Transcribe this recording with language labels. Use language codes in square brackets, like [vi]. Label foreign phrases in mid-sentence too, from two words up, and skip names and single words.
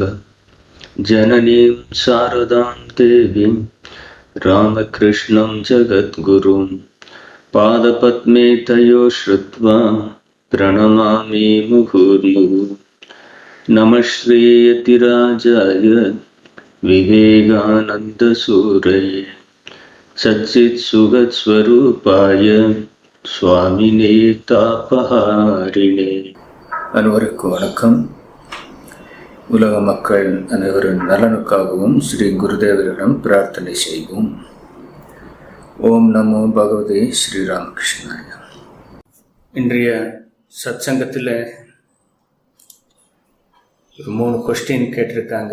[sa] जननीं शारदां देवीं रामकृष्णं जगद्गुरुं पादपद्मे तयो श्रुत्वा प्रणमामि मुहुर्मुहुः। नमः श्रीयतिराजाय विवेकानन्दसूरये सच्चित्सुखस्वरूपाय स्वामिने तापहारिणे. [ta] அனைவருக்கும் வணக்கம். உலக மக்கள் அனைவரின் நலனுக்காகவும் ஸ்ரீ குருதேவரிடம் பிரார்த்தனை செய்வோம். [sa] ओं नमो भगवते श्रीरामकृष्णाय. [ta] இன்றைய சத்சங்கத்தில் ஒரு 3 கொஸ்டின் கேட்டிருக்காங்க.